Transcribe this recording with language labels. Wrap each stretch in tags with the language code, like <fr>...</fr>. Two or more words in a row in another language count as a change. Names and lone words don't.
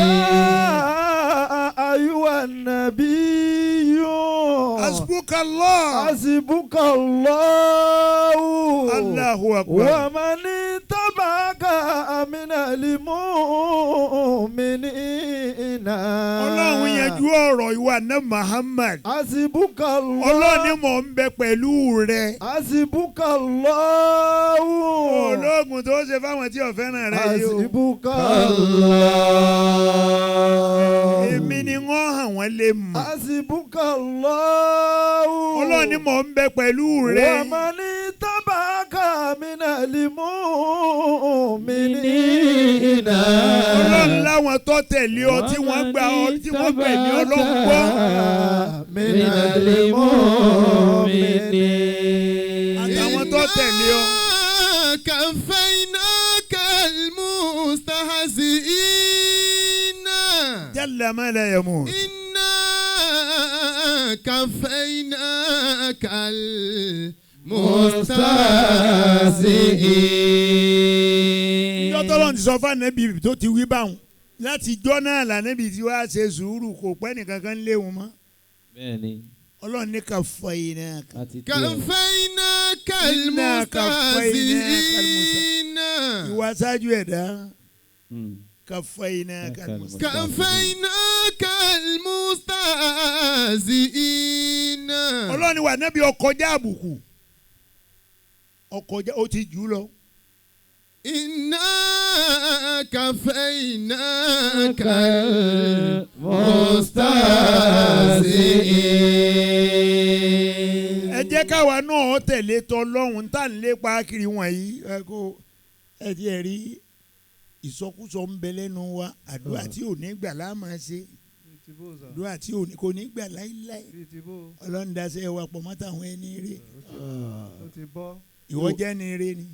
<ar>يا أيها النبي. hasbukallah. hasbukallahu. الله أكبر. ومن اتبعك من المؤمنين.</ar> <yo>ọlọ́run yanjú ọ̀rọ̀ ìwà náà Muhammad.</yo> <ar>hasbukallahu.</ar> <yo>ọlọ́run ni mò ń bẹ pẹ̀lú rẹ.</yo> <ar>hasbukallahu.</ar> <yo>ológun tó ṣe fáwọn tí ò fẹ́ràn rẹ yìí o.</yo> <ar>hasbukallahu.</ar> <yo>èmi ni wọ́n hàn wọ́n lè mọ̀.</yo> <ar>hasbukallahu.</ar> <yo>ọlọ́run ni mò ń bẹ pẹ̀lú rẹ.</yo> <ar>ومن اتبعك من المؤمنين.</ar> <yo>ọlọ́run láwọn tó tẹ̀lé ọ tí wọ́n gbà ọ tí wọ́n gbẹ̀mí ọlọ́run gbọ́.</yo> <ar>من المؤمنين.</ar> <yo>àtàwọn tó tẹ̀lé ọ.</yo> <ar>كفيناك المستهزئين. جل ما لا يموت. إنا كفيناك المستهزئين.</ar> <yo>tọ́lọ́run ti sọ fún ànábì tó ti wí báwọn láti jọ́ náà lànàbì tí wàá ṣe sùúrù kò pẹ́ nìkan kan léwu mọ́. bẹ́ẹ̀ni. ọlọ́run ní kafaynaka. àti tí o.</yo> <ar>كفيناك إنا كفيناك المستهزئين.</ar> <yo>ìwà sáájú ẹ̀dá kafaynaka.</yo> <ar>كفيناك المستهزئين.</ar> <yo>ọlọ́run ní wà nábì ọkọjá àbùkù ọkọjá ó ti jù ú lọ.</yo> <ar>إنا كفيناك المستهزئين.</ar> <yo>jẹ́ káwa náà tẹ̀lé tọlọ́hun tá à ń lépa kiri wọ̀nyí ẹ ti ẹ̀ rí ìsọkúsọ ń bẹ lẹ́nu wa àdúrà tí ò ní gbà láà máa ṣe àdúrà tí kò ní gbà láíláí ọlọ́run daṣẹ́ wa pọ̀ mọ́ táwọn ẹni rè ìwọ jẹ́ ni rè ni</yo>